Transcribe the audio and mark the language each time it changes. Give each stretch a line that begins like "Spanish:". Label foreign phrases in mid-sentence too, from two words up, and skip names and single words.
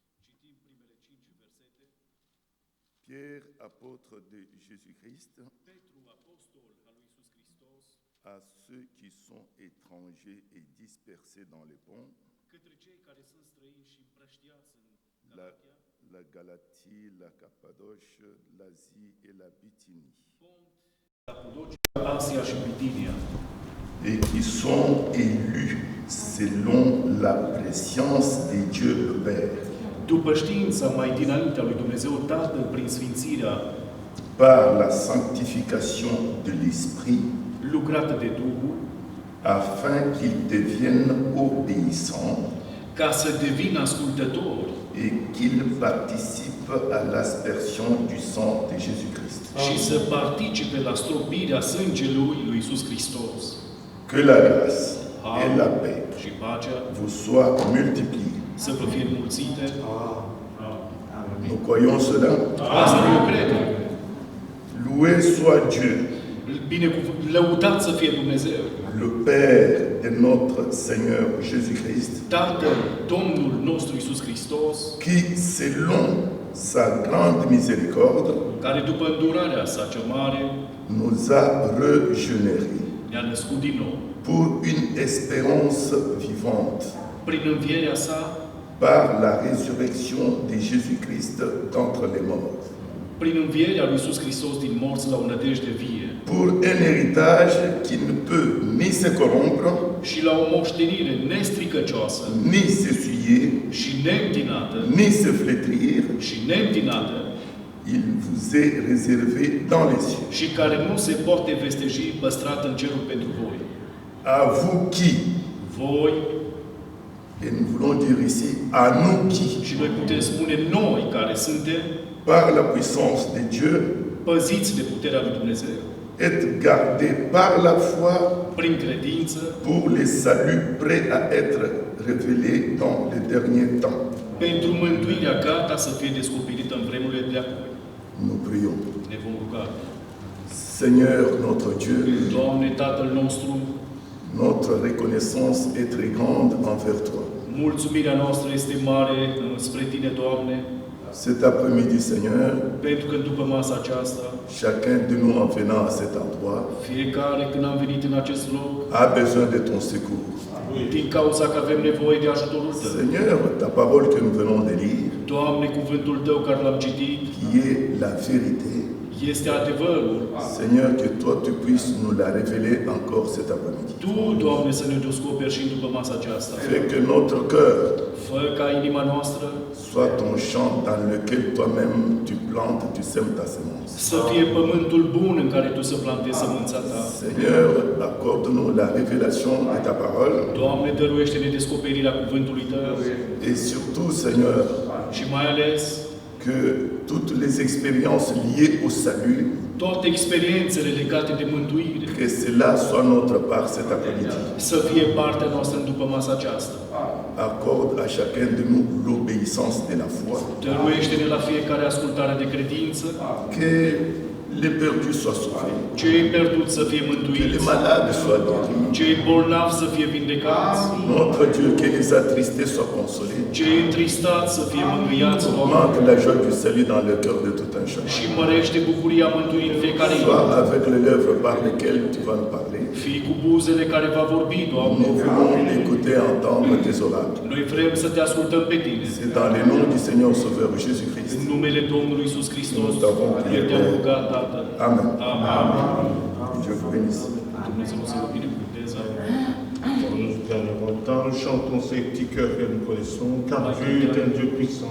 French: Pierre, apôtre de Jésus-Christ, à ceux qui sont étrangers et dispersés dans les ponts, la Galatie, la Cappadoce, l'Asie et la Bithynie, et qui sont élus selon la préscience de Dieu le Père,
Romanian: după știința mai dinaintea lui Dumnezeu Tatăl prin sfințirea
French: par la sanctification de l'Esprit,
Romanian: lucrată de Duhul,
French: afin qu'ils deviennent obéissants
Romanian: ca să devină ascultători
French: et qu'ils participent à l'aspersion du sang de Jésus-Christ.
Romanian: și să participe la stropirea sângelui lui Iisus Hristos.
French: Que la grâce et la paix
Romanian: Și pacea
French: vous soient multipliées.
Romanian: să vă fie înmulțite.
French: Nous croyons cela.
Romanian: Asta eu cred.
French: Loué soit Dieu,
Romanian: Lăudat să fie Dumnezeu,
French: le Père de notre Seigneur Jésus-Christ,
Romanian: Tatăl Domnul nostru Iisus Hristos,
French: qui, selon sa grande miséricorde,
Romanian: care după îndurarea sa cea mare
French: nous a régénérés
Romanian: ne-a născut din nou,
French: pour une espérance vivante,
Romanian: prin învierea sa,
French: par la résurrection de Jésus-Christ d'entre les morts,
Romanian: prin învierea lui Iisus Hristos din morți la o nădejde vie
French: pour un héritage qui ne peut ni se corrompre,
Romanian: și la o moștenire nestricăcioasă
French: ni s'essuyer,
Romanian: și neîntinată
French: ni se flétrir.
Romanian: și neîntinată
French: Il vous est réservé dans les cieux.
Romanian: și care nu se poate vesteji, păstrată în cerul pentru voi.
French: À vous qui,
Romanian: Voi,
French: et nous voulons dire ici, à nous qui,
Romanian: și noi putem spune noi care suntem
French: par la puissance de Dieu,
Romanian: păziți de puterea lui Dumnezeu,
French: êtes gardés par la foi
Romanian: prin credință,
French: pour les saluts prêts à être révélés dans les derniers temps.
Romanian: pentru mântuirea gata să fie descoperită în vremurile de acum.
French: Nous prions.
Romanian: Ne vom ruga.
French: Seigneur notre Dieu,
Romanian: Doamne, Tatăl nostru,
French: notre reconnaissance est très grande envers toi.
Romanian: mulțumirea noastră este mare spre Tine, Doamne,
French: Cet après-midi, Seigneur,
Romanian: pentru că după masa aceasta,
French: chacun de nous en venant à cet endroit
Romanian: fiecare când am venit în acest loc,
French: a besoin de ton secours.
Romanian: din cauza că avem nevoie de ajutorul Tău.
French: Seigneur, ta parole que nous venons de lire,
Romanian: Doamne, cuvântul Tău care l-am citit,
French: qui est la vérité,
Romanian: este adevărul.
French: Seigneur, que toi tu puisses nous la révéler encore cet après-midi.
Romanian: Tu, Doamne, să ne descoperi și după masa aceasta.
French: Fais que notre cœur
Romanian: Fă ca inima noastră
French: soit ton champ dans lequel toi-même tu plantes, tu sèmes ta semence.
Romanian: Să fie pământul bun în care tu să plantezi sămânța ta.
French: Seigneur, accorde-nous la révélation de ta parole.
Romanian: Doamne, dăruiește-ne descoperirea cuvântului Tău
French: Et surtout, Seigneur,
Romanian: și mai ales
French: que toutes les expériences liées au salut,
Romanian: toate experiențele legate de mântuire
French: que cela soit notre part cet après-midi.
Romanian: să fie partea noastră în după masa aceasta.
French: Accorde à chacun de nous l'obéissance de la foi.
Romanian: Dăruiește-ne la fiecare ascultare de credință,
French: Que les perdus soient sauvés.
Romanian: cei pierduți să fie
French: Que
Romanian: mântuiți,
French: les malades soient guéris.
Romanian: cei bolnavi să fie vindecați,
French: Notre Dieu, que les attristés soient consolés.
Romanian: cei întristați să fie mângâiați, Doamne,
French: Augmente la joie du salut dans le cœur de tout un chacun.
Romanian: și mărește bucuria mântuirii în fiecare zi.
French: Sois avec les lèvres par lesquelles tu vas nous parler.
Romanian: Fii cu buzele care va vorbi, Doamne.
French: Nous voulons écouter, entendre tes oracles.
Romanian: Noi vrem să te ascultăm pe Tine.
French: C'est dans le nom du Seigneur Sauveur Jésus-Christ.
Romanian: În numele Domnului Iisus Hristos,
French: Nous t'avons prié,
Romanian: eu te-am
French: Père.
Romanian: rugat, Tată.
French: Amen.
Romanian: Amen.
French: Dieu vous bénisse.
Romanian: Dumnezeu să vă binecuvânteze.
French: Pour nous derniers temps, nous chantons ces petits cœurs que nous connaissons, car Dieu est un Dieu puissant.